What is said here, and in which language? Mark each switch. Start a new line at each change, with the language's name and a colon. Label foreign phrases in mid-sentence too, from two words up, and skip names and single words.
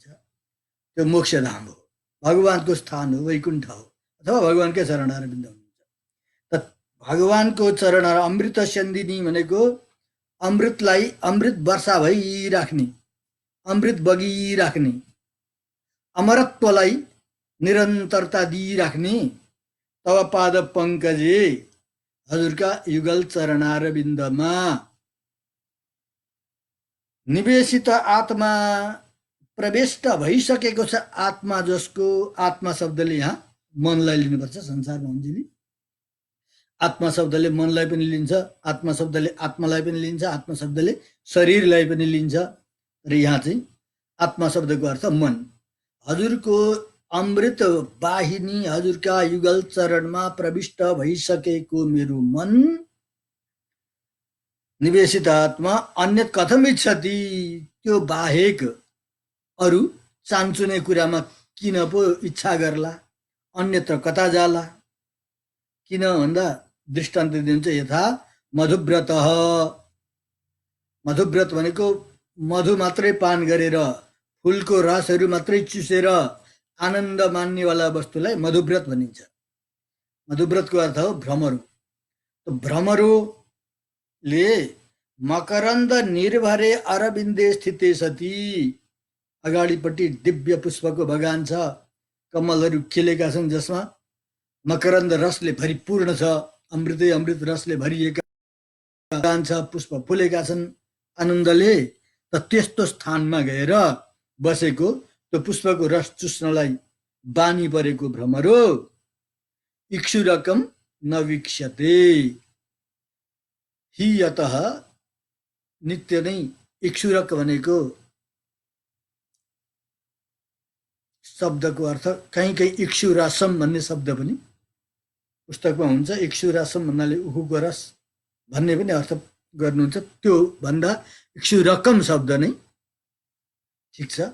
Nepali: त्यो मोक्षधाम हो, भगवानको स्थान हो, वैकुण्ठ हो, अथवा भगवानकै चरणारविन्द हुनुहुन्छ। त भगवानको चरण
Sanskrit: अमृत स्यन्दिनी
Nepali: भनेको अमृतलाई अमृत वर्षा भइराख्ने, अमृत बगिराख्ने, अमरत्वलाई निरन्तरता दिइराख्ने
Sanskrit: तव पाद पंकजे
Nepali: हजुरका युगल चरणारविन्दमा निवेशित आत्मा प्रविष्ट भइसकेको छ। आत्मा जसको, आत्मा शब्दले यहाँ मनलाई लिनुपर्छ। संसारमा हुन्छली आत्मा शब्दले मनलाई पनि लिन्छ, आत्मा शब्दले आत्मालाई पनि लिन्छ, आत्मा शब्दले शरीरलाई पनि लिन्छ। र यहाँ चाहिँ आत्मा शब्दको अर्थ मन। हजुरको अमृत वाहिनी हजुरका युगल चरणमा प्रविष्ट भइसकेको मेरो मन
Sanskrit: निवेशित आत्मा अन्य कथम इच्छति,
Nepali: त्यो बाहेक अरू चान्चुने कुरामा किन पो इच्छा गर्ला, अन्यत्र कता जाला। किन भन्दा दृष्टान्त दिन्छ।
Sanskrit: यथा मधुव्रत,
Nepali: मधुव्रत भनेको मधु मात्रै पान गरेर, फुलको रसहरू मात्रै चुसेर आनन्द मान्नेवाला वस्तुलाई मधुव्रत भनिन्छ। मधुव्रतको अर्थ हो भ्रमरो। भ्रमरोले
Sanskrit: मकरन्द निर्भरे अरविन्दे स्थिते सती,
Nepali: अगाडिपट्टि दिव्य पुष्पको बगान छ, कमलहरू खिलेका छन्, जसमा मकरन्द रसले भरिपूर्ण छ, अमृतै अमृत रसले भरिएका बगान छ, पुष्प फुलेका छन् आनन्दले। त त्यस्तो स्थानमा गएर बसेको, त्यो पुष्पको रस चुस्नलाई बानी परेको भ्रमरो
Sanskrit: इक्षुरकम नवीक्ष्यते, हि यतः
Nepali: नित्य नै इक्षुरक भनेको शब्दको अर्थ कहीँ कहीँ इक्षुरासम भन्ने शब्द पनि पुस्तकमा हुन्छ। इक्षुरासम भन्नाले उखुको रस भन्ने पनि अर्थ गर्नुहुन्छ। त्यो भन्दा इक्षुरकम शब्द नै ठिक छ।